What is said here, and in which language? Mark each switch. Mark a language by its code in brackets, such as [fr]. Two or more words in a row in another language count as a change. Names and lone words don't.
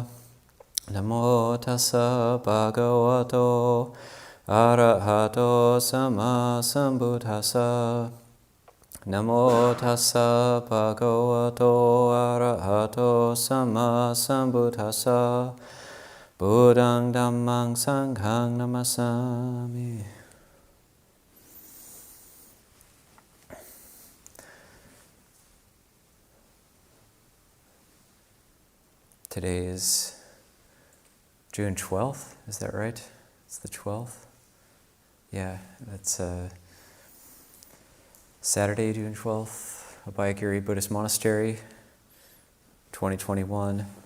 [pi] Namo tassa bhagavato arahato samma sambuddhassa. Namo tassa bhagavato arahato samma sambuddhassa. Buddhang dhammang sanghang namasami. [en] Today is June 12th, is that right? It's the 12th? Yeah, that's Saturday, June 12th, Abhayagiri Buddhist Monastery, 2021.